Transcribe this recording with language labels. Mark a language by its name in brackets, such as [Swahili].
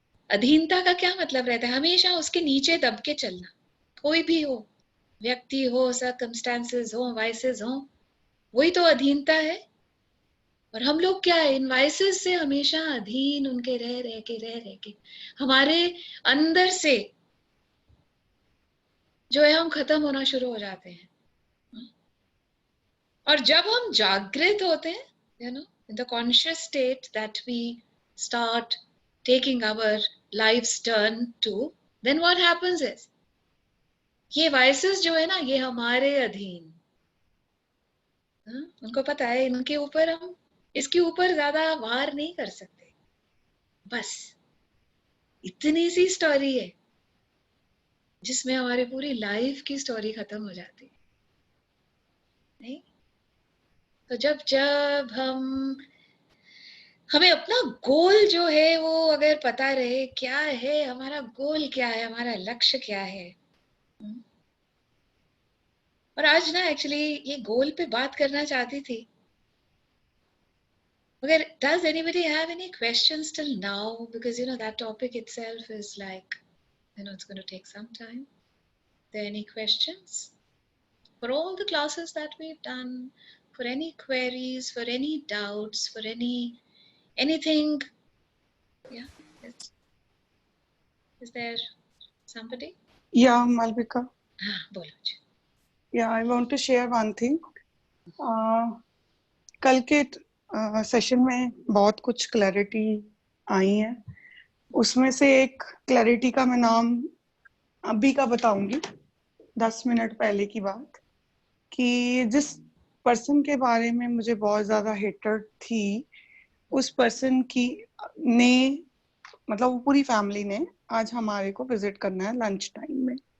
[Hindi] अधीनता का क्या मतलब रहता है? हमेशा उसके नीचे दब के चलना, कोई भी हो, व्यक्ति हो, सर्कमस्टेंसेस हो, वाइसेस हो, वही तो अधीनता है। और हम लोग क्या है, इन वाइसेस से हमेशा अधीन उनके रह के हमारे अंदर से जो है हम खत्म होना शुरू हो जाते हैं। और जब हम जागृत होते हैं, [English] in the conscious state that we start taking our life's turn to, then what happens is, [Hindi] ये वाइसेस जो है ना, ये हमारे अधीन। उनको पता है इनके ऊपर हम इसके ऊपर ज्यादा वार नहीं कर सकते, बस इतनी सी स्टोरी है जिसमें हमारी पूरी लाइफ की स्टोरी खत्म हो जाती है। नहीं तो जब जब हमें अपना गोल जो है वो अगर पता रहे, क्या है हमारा गोल, क्या है हमारा लक्ष्य, क्या है। और आज ना एक्चुअली ये गोल पे बात करना चाहती थी, मगर [English] does anybody have any questions till now, because that topic itself is like, it's going to take some time. Are there any questions for all the classes that we've done, for any queries, for any doubts, for anything? Yeah, is there somebody? Yeah, Malvika. [Hindi] हाँ, बोलो जी। [English] Yeah, I want to share one thing. [Hindi] कल के session में बहुत कुछ clarity आई है। उसमें से एक क्लैरिटी का मैं नाम अभी का बताऊंगी, 10 मिनट पहले की बात, कि जिस पर्सन के बारे में मुझे बहुत ज्यादा हेटर थी, उस पर्सन की ने मतलब वो पूरी फैमिली ने आज हमारे को विजिट करना है लंच टाइम में।